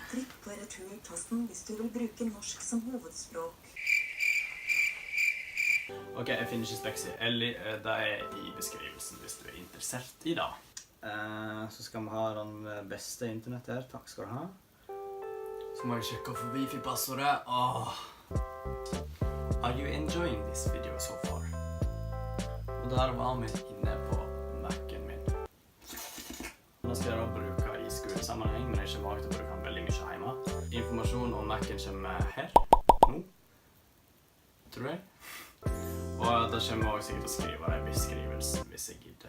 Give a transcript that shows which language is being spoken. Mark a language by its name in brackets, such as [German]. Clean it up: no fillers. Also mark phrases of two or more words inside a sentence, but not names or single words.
[Norwegian] Trykk på returtasten hvis du vil bruke norsk som hovedspråk. Ok, jeg finner ikke Speksi. Ellie, det er i beskrivelsen hvis du er interessert i det. Så skal vi ha den beste internett her. Takk skal du ha. Så må jeg sjekke for wifi-passordet. [English] Are you enjoying this video so far? [Norwegian] Og der var vi inne på Mac-en min. Nå skal jeg da bruke i skolesammenheng, men jeg kommer til å bruke den veldig mye hjemme. Informasjon om Mac-en kommer her, nå, tror jeg. Og da kommer jeg også sikkert å skrive det i beskrivelsen hvis jeg gidder.